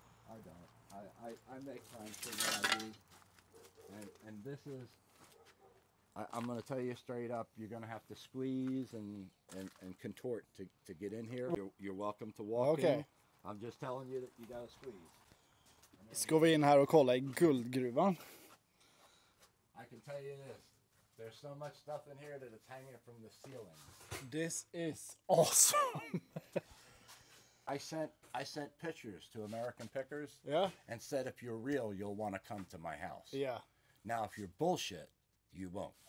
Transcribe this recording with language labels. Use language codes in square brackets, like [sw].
[en] I don't. I make time for what I do, and this is. I'm going to tell you straight up, you're going to have to squeeze and contort to get in here. You're welcome to walk in. I'm just telling you that you got to squeeze. [sv] Ska vi in här och kolla i guldgruvan? [en] I can tell you this. There's so much stuff in here that it's hanging from the ceiling. This is awesome. I sent pictures to American Pickers. Yeah. And said, if you're real, you'll want to come to my house. Yeah. Now, if you're bullshit, you won't.